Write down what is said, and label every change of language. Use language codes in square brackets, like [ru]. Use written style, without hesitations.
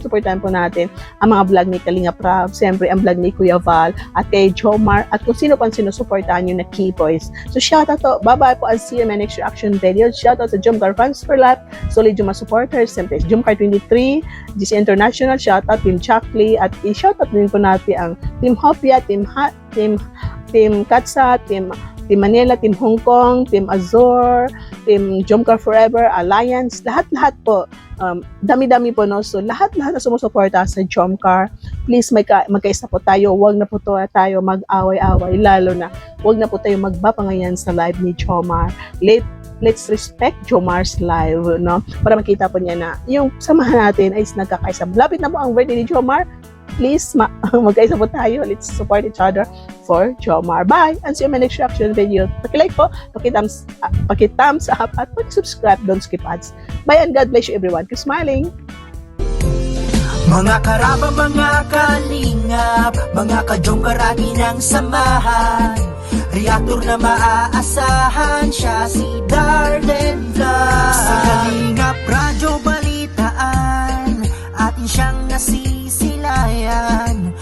[tl] Supportan po natin ang mga vlog ni Kalinga Prab, siyempre ang vlog ni Kuya Val at kay Jomar at kung sino pang sinusuportahan nyo na key boys. [en] So shoutout to, bye-bye po, I'll see you in my next reaction video. [tl] Shoutout sa Jomcar fans for lahat, solid Jomar supporters, siyempre Jomcar 23, GC International, shoutout Team Chakli at i-shoutout din po natin ang Team Hopia, Team Katsa, Team Manila, Team Hong Kong, Team Azor, Team Jomcar Forever, Alliance, lahat-lahat po. Dami-dami po, no? So, lahat na sumusuporta sa Jomcar. Please, magkaisa po tayo. Huwag na po tayo mag-away-away. Lalo na, huwag na po tayo magbapangayan sa live ni Jomar. [en] Let's respect Jomar's live, no? [tl] Para makita po niya na yung samahan natin ay nagkakaisa. Lapit na po ang birthday ni Jomar. Please, magkaisa po tayo. [en] Let's support each other for Jomar. Bye! And see you in my next reaction video. [tl] Paki-like po, paki-thumbs up, at paki-subscribe. [en] Don't skip ads. Bye and God bless you everyone. Keep smiling! [tl] Mga karaba, mga kalingap, mga ka-Jomcar atin ang samahan. reactor na maaasahan, siya si Darlen Vlog. Sa Kalingap Radyo Balitaan, atin siyang nasisilayan.